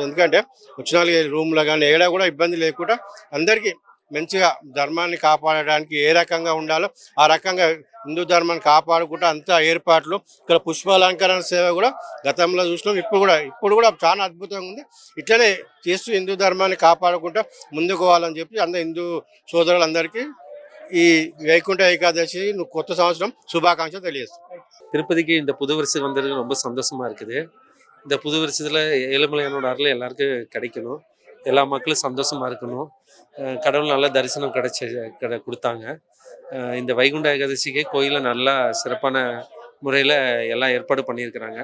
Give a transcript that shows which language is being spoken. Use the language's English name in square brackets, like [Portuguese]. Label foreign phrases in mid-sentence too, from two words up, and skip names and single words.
[Telugu] ఎందుకంటే వచ్చిన వాళ్ళకి రూమ్లో కానీ ఏడా కూడా ఇబ్బంది లేకుండా అందరికీ మంచిగా ధర్మాన్ని కాపాడడానికి ఏ రకంగా ఉండాలో ఆ రకంగా హిందూ ధర్మాన్ని కాపాడుకుంటూ అంతా ఏర్పాట్లు. ఇక్కడ పుష్పాలంకరణ సేవ కూడా గతంలో చూసినాం, ఇప్పుడు కూడా చాలా అద్భుతంగా ఉంది. ఇట్లనే చేస్తూ హిందూ ధర్మాన్ని కాపాడుకుంటూ ముందుకు పోవాలని చెప్పి అందరు హిందూ సోదరులందరికీ ఈ వైకుంఠ ఏకాదశి కొత్త సంవత్సరం శుభాకాంక్షలు తెలియజేస్తాం. [Tamil] திருப்பதிக்கு இந்த புது வருஷம் வந்தது ரொம்ப சந்தோஷமா இருக்குது. இந்த புது வருஷத்துல ஏழுமலையானோட அருள் எல்லாருக்கும் கிடைக்கணும், எல்லா மக்களும் சந்தோஷமா இருக்கணும். கடவுள் நல்ல தரிசனம் கொடுத்தாங்க. இந்த வைகுண்ட ஏகாதசிக்கு கோயிலில் நல்லா சிறப்பான முறையில் எல்லாம் ஏற்பாடு பண்ணியிருக்கிறாங்க.